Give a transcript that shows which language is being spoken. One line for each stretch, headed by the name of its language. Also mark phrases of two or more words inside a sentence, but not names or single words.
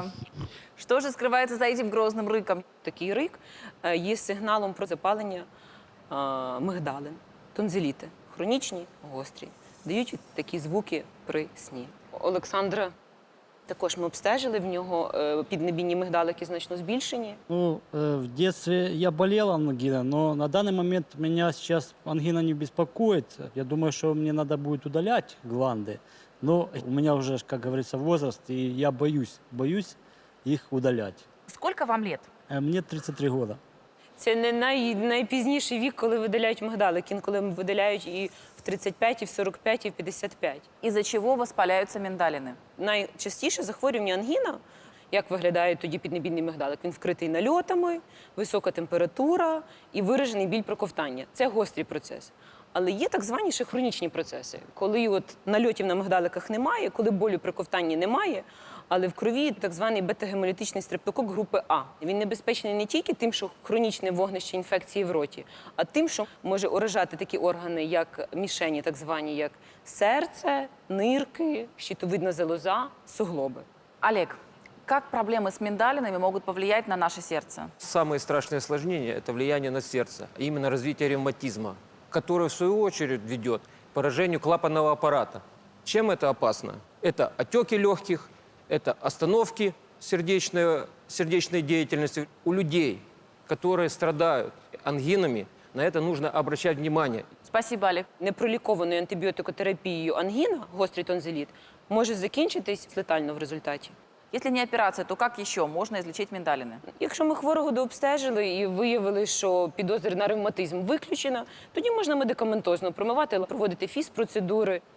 Russian: Что же скрывается за этим грозным рыком?
Ukrainian: Такий рик є сигналом про запалення мигдалин, тонзиліти, хронічні, гострі. Дають такі звуки при сні. Олександра також ми обстежили, в нього піднебінні мигдалики значно збільшені.
Russian: Ну, в детстве я болел ангиной, но на данный момент меня сейчас ангина не беспокоит. Я думаю, что мне надо будет удалять гланды. Но у меня уже, как говорится, возраст, и я боюсь их удалять. Сколько вам лет? Мне 33 года.
Ukrainian: Це не найпізніший вік, коли видаляють мигдалик. Інколи видаляють і в 35, і в 45, і в 55.
Russian: Из-за чего воспаляются миндалины?
Ukrainian: Найчастіше захворювання ангіна, як виглядає тоді піднебінний мигдалик, він вкритий нальотами, висока температура і виражений біль при ковтанні. Це гострий процес. Але є так звані ще хронічні процеси, коли от нальотів на мигдаликах немає, коли болю при ковтанні немає, але в крові так званий бета-гемолітичний стрептокок групи А. Він небезпечний не тільки тим, що хронічне вогнище інфекції в роті, а тим, що може уражати такі органи, як мішені, так звані, як серце, нирки, щитовидна залоза, суглоби.
Russian: Олег, как проблемы с миндалинами могут повлиять на наше сердце? Самое страшное осложнение – это влияние на сердце, а именно развитие ревматизма, которое, в свою очередь, ведет к поражению клапанного аппарата. Чем это опасно? Это отеки легких, это остановки сердечной деятельности. У людей, которые страдают ангинами, на это нужно обращать внимание. Спасибо, Олег.
Ukrainian: Непролікованою антибіотикотерапією ангіна, гострий тонзиліт, може закінчитись летально в результаті.
Russian: Если не операция, то как еще можно излечить миндалины?
Ukrainian: Якщо ми хворого дообстежили і виявили, що підозра на ревматизм виключена, тоді можна медикаментозно промивати, проводити фізпроцедури.
Russian: Спасибо.